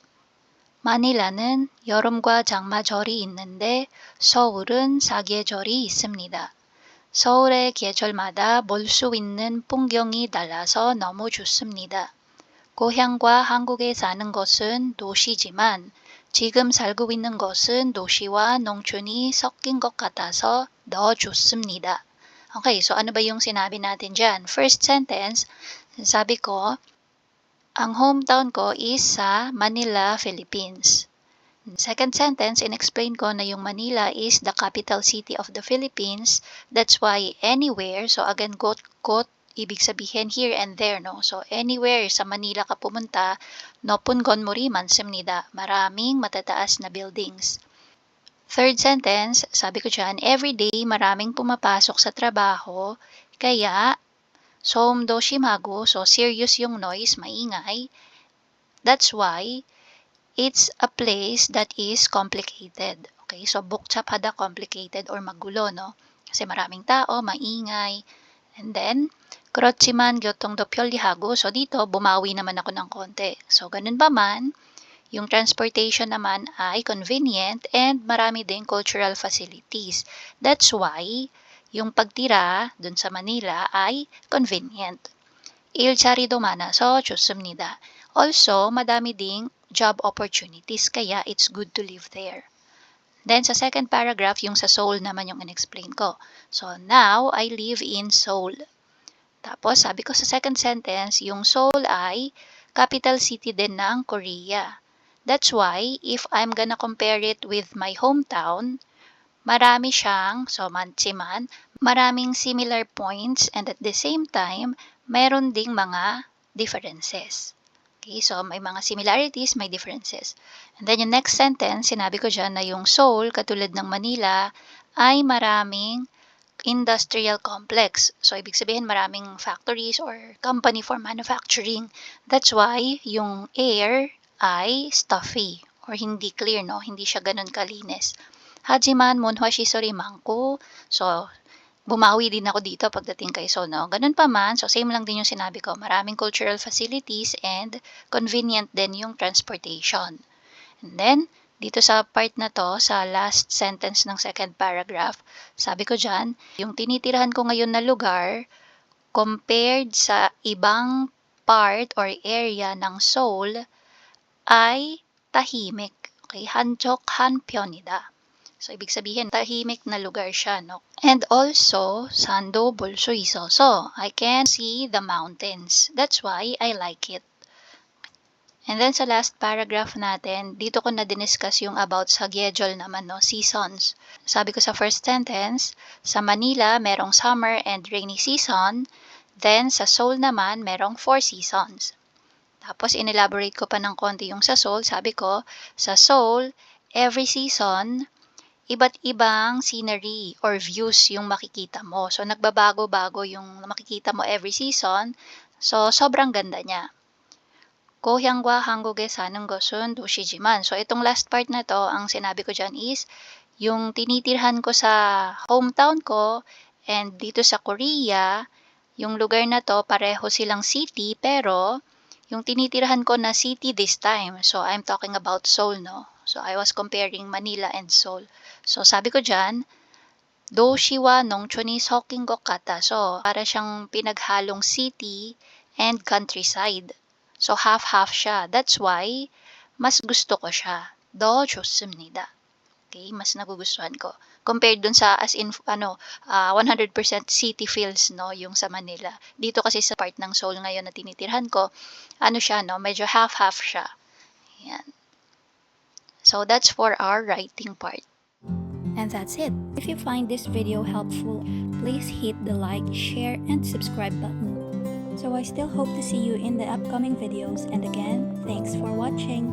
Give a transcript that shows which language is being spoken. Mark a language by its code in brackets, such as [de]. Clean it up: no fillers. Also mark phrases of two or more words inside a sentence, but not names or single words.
[ko] 마닐라는 여름과 장마절이 있는데 서울은 사계절이 있습니다. 서울의 계절마다 볼 수 있는 풍경이 달라서 너무 좋습니다. 고향과 한국에 사는 것은 도시지만 지금 살고 있는 것은 도시와 농촌이 섞인 것 같아서 더 좋습니다. [tl] Okay, so ano ba yung sinabi natin dyan? [en] First sentence, [tl] sabi ko, ang hometown ko is sa Manila, Philippines. [en] Second sentence, [tl] in-explain ko na yung [en] Manila is the capital city of the Philippines. That's why anywhere, so again, quote, [tl] ibig sabihin [en] here and there, [tl] no? So anywhere sa Manila ka pumunta, [ko] 높은 건물이 많습니다. [tl] Maraming matataas na buildings. [en] Third sentence, [tl] sabi ko dyan, everyday maraming pumapasok sa trabaho, kaya [ko] 소음도 심하고, [en] so serious [tl] yung noise, maingay. [en] That's why it's a place that is complicated. Okay, so 복잡하다, complicated, or magulo, no? [tl] Kasi maraming tao, maingay. [en] And then, [ko] 그렇지만 교통도 편리하고, [tl] so dito, bumawi naman ako ng konti. So, ganun pa man, yung transportation naman ay [en] convenient and [tl] marami din [en] cultural facilities. That's why, [tl] yung pagtira dun sa Manila ay convenient. [ko] 일자리도 많아서 좋습니다. [en] Also, [tl] madami ding [en] job opportunities, kaya it's good to live there. Then, [tl] sa [en] second paragraph, [tl] yung sa Seoul naman yung in-explain ko. [en] So, now, I live in Seoul. [tl] Tapos, sabi ko sa [en] second sentence, [tl] yung Seoul ay [en] capital city [tl] din ng Korea. [en] That's why, if I'm gonna compare it with my hometown, [tl] marami siyang, so mansiman, maraming [en] similar points and at the same time, [tl] meron ding mga differences. Okay, so may mga similarities, may differences. And then yung next sentence, sinabi ko dyan na yung Seoul, katulad ng Manila, ay maraming [en] industrial complex. [tl] So, ibig sabihin maraming factories [en] or company for manufacturing. [tl] That's why yung air ay stuffy or hindi clear, no? Hindi siya ganun kalinis. [ko] 하지만 문화시설이 많고. [tl] So, bumawi din ako dito pagdating kay Sono. Ganun pa man, so same lang din yung sinabi ko. Maraming [en] cultural facilities and convenient [tl] din yung transportation. And then, dito sa part na to, sa [en] last sentence [tl] ng [en] second paragraph, [tl] sabi ko dyan, yung tinitirahan ko ngayon na lugar, compared sa ibang part or area ng Seoul, ay tahimik. [ko] Okay, 한적 한편이다. [tl] So, ibig sabihin, tahimik na lugar siya, no? [en] And also, [ko] 산도 볼 수 있어서, [en] I can see the mountains. That's why I like it. [tl] And then sa [en] last paragraph [tl] natin, dito ko na diniscuss yung about sa schedule naman, no? Seasons. Sabi ko sa [en] first sentence, [tl] sa Manila, merong [en] summer and rainy season. Then, [tl] sa Seoul naman, merong 4 seasons. Tapos, in-elaborate ko pa ng konti yung sa Seoul. Sabi ko, sa Seoul, [en] every season, [tl] iba't ibang [en] scenery or views [tl] yung makikita mo. So, nagbabago-bago yung makikita mo [en] every season. [tl] So, sobrang ganda niya. [ko] 고향과 한국에 사는 것은 도시지만. [tl] So, itong last part na to, ang sinabi ko dyan is, yung tinitirhan ko sa hometown ko and dito sa Korea, yung lugar na to, pareho silang city, pero yung tinitirhan ko na city [en] this time. So, I'm talking about Seoul, no? So, I was comparing Manila and Seoul. So, [tl] sabi ko dyan, [ko] 도시와 농촌이 섞인 것 같아. [tl] So, para siyang pinaghalong [en] city and countryside. So, half-half siya. That's why, [tl] mas gusto ko siya. [ko] 더 좋습니다. [tl] Okay, mas nagugustuhan ko. Compared dun sa, [en] as in, 100% city feels, no, [tl] yung sa Manila. Dito kasi sa part ng Seoul ngayon na tinitirhan ko, siya, no, medyo half-half siya. Yan. [en] So, that's for our writing part. And that's it. If you find this video helpful, please hit the like, share, and subscribe button. So I still hope to see you in the upcoming videos, and again, thanks for watching.